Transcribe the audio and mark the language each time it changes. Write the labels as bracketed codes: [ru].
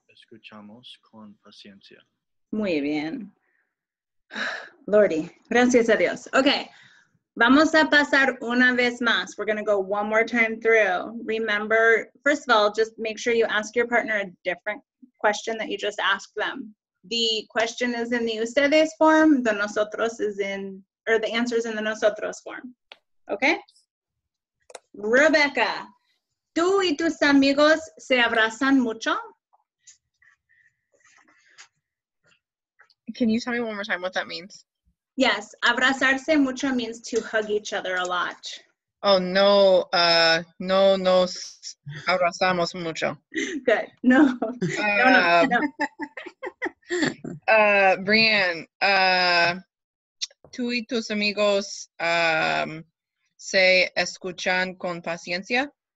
[es] Escuchamos con paciencia. Muy bien. Lordy, gracias a Dios. Okay, vamos a pasar una vez más. [en] We're going to go one more time through. Remember, first of all, just make sure you ask your partner a different question that you just asked them. The question is in the ustedes form, the nosotros is in, or the answer is in the nosotros form. Okay? [es] Rebecca, ¿tú y tus amigos se abrazan mucho? [en] Can you tell me one more time what that means? Yes, abrazarse mucho means to hug each other a lot. [es] Oh, no, no nos abrazamos mucho. [en] Good. No. No. [es] Brian, ¿tú y tus amigos se escuchan con paciencia?